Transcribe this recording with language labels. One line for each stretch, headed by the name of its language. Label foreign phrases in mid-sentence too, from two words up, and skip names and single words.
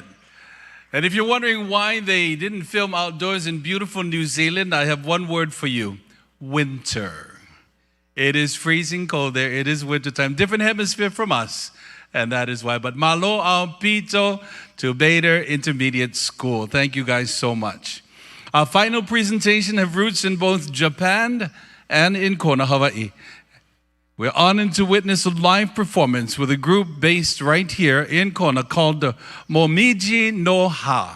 English: And if you're wondering why they didn't film outdoors in beautiful New Zealand, I have one word for you: winter. It is freezing cold there. It is winter time. Different hemisphere from us. And that is why. But
Samoan: malo ao pito
English: to Bader Intermediate School. Thank you guys so much. Our final presentation have roots in both Japan and in Kona, Hawaii. We're honored to witness a live performance with a group based right here in Kona called the Momiji no Ha.